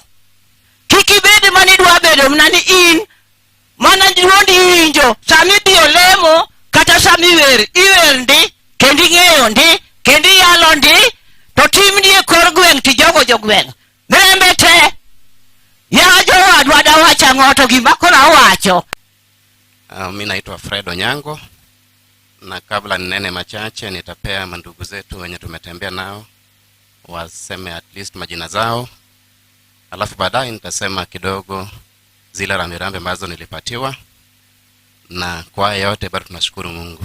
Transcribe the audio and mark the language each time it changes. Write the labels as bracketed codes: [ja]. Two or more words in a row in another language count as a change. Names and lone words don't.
[luo] Kik ibed mani dwa bedo mna ni in mana duondi winjo sami bio lemo kata sami iwer ndi kendi ng'eyo ndi kendi yalo ndi to timni e kor gweng' ti jogo jogweng'. Nembe te ya jowadwa dawacha ng'oto gima koro awacho. [sw] Mimi naitwa Fred Onyango, na kabla ninene machache nitapea mandugu zetu wenye tumetembea nao waseme [en] at least [sw] majina zao, alafu baadaye nitasema kidogo zile rambirambi ambazo nilipatiwa, na kwa yote bado tunashukuru Mungu.